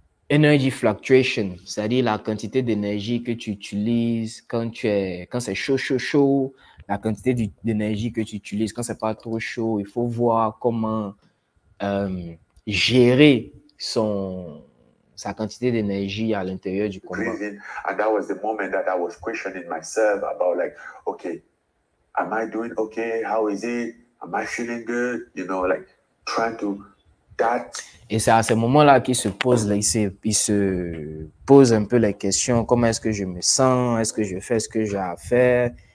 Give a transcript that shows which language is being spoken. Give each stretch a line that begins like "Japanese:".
English: energy fluctuation,
French: c'est-à-dire la quantité d'énergie que tu utilises quand c'est chaud, la quantité d'énergie que tu utilises quand c'est pas trop chaud. Il faut voir comment gérer sa quantité d'énergie à l'intérieur du combat.
English: And that was the moment that I was questioning myself about like, okay, am I doing okay? How is it? Am I feeling good? You know, like trying to that.
French: Et c'est à ce moment-là qu'il se pose, il se pose un peu les questions. Comment est-ce que je me sens? Est-ce que je fais ce que j'ai à faire?